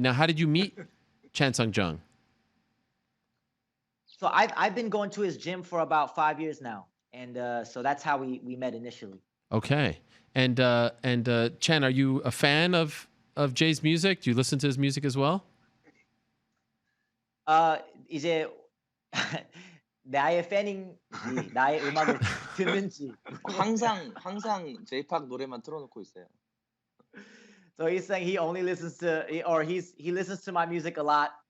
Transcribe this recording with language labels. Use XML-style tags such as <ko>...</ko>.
<en>Now, how did you meet Chan Sung-jung? So I've been going to his gym for about 5 years now, and so that's how we met initially. Okay. And Chan, are you a fan of Jay's music? Do you listen to his music as well?</en> <ko>이제 나의 팬인지 나의 음악을 듣는지. 항상 J-pop 노래만 틀어놓고 있어요.</ko> <en>So he's saying he only listens to, or he listens to my music a lot.</en>